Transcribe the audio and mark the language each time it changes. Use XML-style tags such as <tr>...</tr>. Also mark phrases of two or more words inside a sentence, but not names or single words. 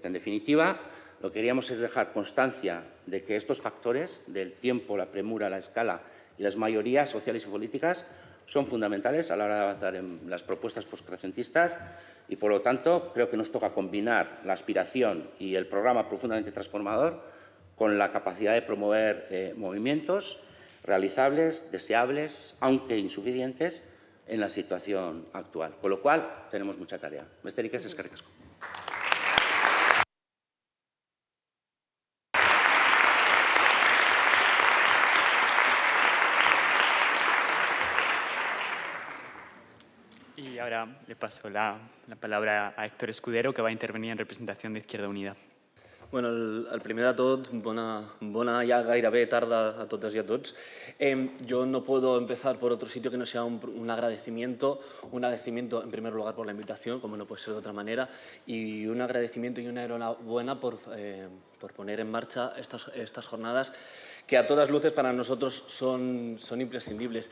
<es>En definitiva, lo que queríamos es dejar constancia de que estos factores del tiempo, la premura, la escala y las mayorías sociales y políticas son fundamentales a la hora de avanzar en las propuestas postcrecentistas y, por lo tanto, creo que nos toca combinar la aspiración y el programa profundamente transformador con la capacidad de promover movimientos realizables, deseables, aunque insuficientes, en la situación actual. Con lo cual, tenemos mucha tarea.</es> <eu>Besterik ez, eskerrik asko.</eu> <es>Y ahora le paso la palabra a Héctor Escudero, que va a intervenir en representación de Izquierda Unida.</es> <ca>Bueno, el primer de tot, bona ja gairebé tarda a totes i a tots.</ca> <es>Yo no puedo empezar por otro sitio que no sea un agradecimiento en primer lugar por la invitación, como no puede ser de otra manera, y un agradecimiento y una enhorabuena por poner en marcha estas jornadas que a todas luces para nosotros son imprescindibles.</es>